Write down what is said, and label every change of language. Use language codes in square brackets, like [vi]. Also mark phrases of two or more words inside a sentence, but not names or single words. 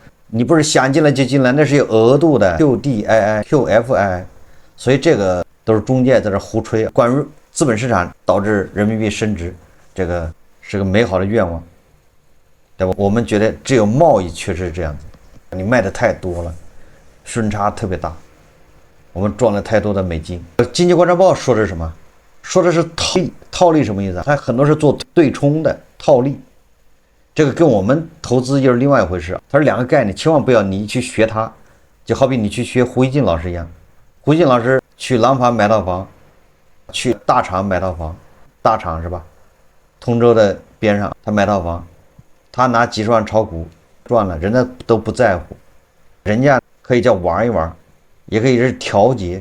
[zh] 你不是想進來就進來，那是有額度的 QDII、QFII， 所以這個都是中介在這胡吹。關於資本市場導致人民幣升值，這個是個美好的願望，對吧？我們覺得只有貿易確實是這樣子。你賣的太多了，順差特別大，我們賺了太多的美金。經濟觀察報說的是什麼？說的是套利。套利什麼意思啊？它很多是做對沖的套利，這個跟我們投資又是另外一回事。它是兩個概念，千萬不要你去學它。就好比你去學胡一進老師一樣，胡一進老師去廊坊買套房，去大廠買套房，大廠是吧？通州的邊上他買套房，他拿幾十萬炒股。賺了，人家都不在乎，人家可以叫玩一玩，也可以是調節。